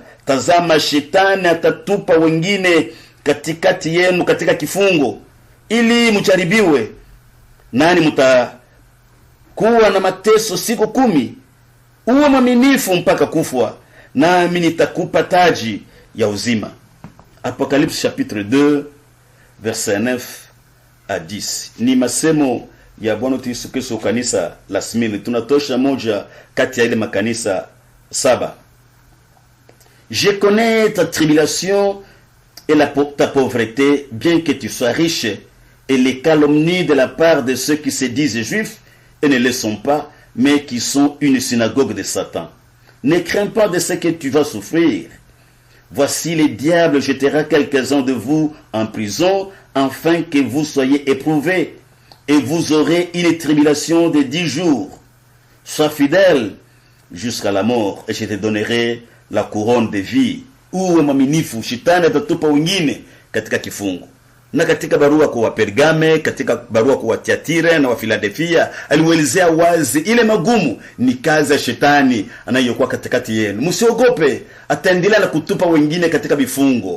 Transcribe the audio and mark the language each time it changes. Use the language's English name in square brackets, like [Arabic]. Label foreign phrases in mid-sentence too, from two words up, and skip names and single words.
[Swahili] Tazama, shetani atatupa wengine katikati yenu katika kifungo, ili mjaribiwe, nani mtakuwa na mateso siku 10. Uwe mwaminifu mpaka kufa, nami nitakupa taji ya uzima. [French] Apocalypse chapitre 2 verset 9 à 10. [Swahili] Ni masemo ya Bwana Yesu Kristo kanisa la Smirne. Tunatosha moja kati ya ile makanisa 7. [French] Je connais ta tribulation et ta pauvreté, bien que tu sois riche, et les calomnies de la part de ceux qui se disent juifs et ne le sont pas, mais qui sont une synagogue de Satan. Ne crains pas de ce que tu vas souffrir. Voici, le diable jettera quelques-uns de vous en prison, afin que vous soyez éprouvés, et vous aurez une tribulation de 10 jours. Sois fidèle jusqu'à la mort, et je te donnerai la couronne de vie. [Swahili] Uwe mwaminifu, shetani atatupa wengine katika kifungo. Na katika barua kwa Pergame, katika barua kwa Tiatira na wa Philadelphia, aliwaelezea wazi ile magumu ni kazi ya shetani anayokuwa katikati yenu. Msiogope, ataendelea na kutupa wengine katika vifungo.